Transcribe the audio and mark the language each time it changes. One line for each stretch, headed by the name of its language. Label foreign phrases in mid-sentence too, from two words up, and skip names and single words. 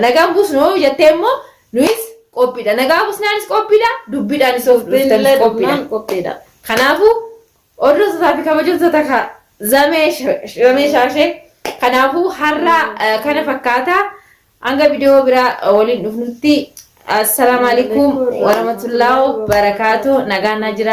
Oromo: Nagaan buusnu jettee immoo nuyis qophiidha. Nagaa buusnaanis qophiidha. Dubbiidhaanis of dhuftanis qophiidha. Kanaafuu hordoftoota fi kabajamtoota zamee shaashee kanaafuu har'a kana fakkaataa hanga viidiyoo biraa waliin dhufnutti.
Arabic: السلام عليكم ورحمة الله وبركاته.
Oromo: Nagaan jiraadha.